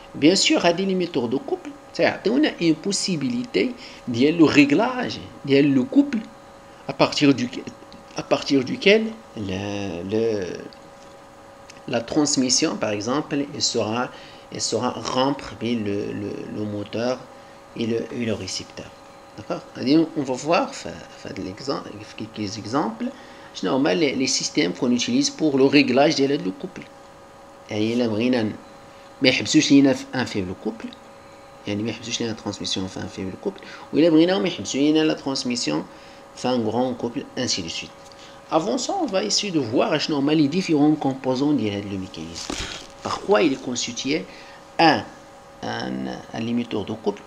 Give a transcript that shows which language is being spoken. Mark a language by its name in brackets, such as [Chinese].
[French] Bien sûr, les limiteurs de couple, on a une possibilité de le réglage, de le couple, à partir duquel la transmission, par exemple, elle sera rompre le moteur et le récepteur. D'accord. On va voir quelques exemples. Normalement, les systèmes qu'on utilise pour le réglage de le couple. [Arabic] يعني إلا بغينا ما يحبسوش لينا [French] un faible couple. [Arabic] يعني ما يحبسوش لينا [French] la transmission [Arabic] في [French] un faible couple. [Arabic] وإلا بغينا ما يحبسوا لينا la transmission في [French] un grand couple, ainsi de suite. Avant ça, on va essayer de voir les différents composants du mécanisme. Par quoi il est constitué un limiteur de couple.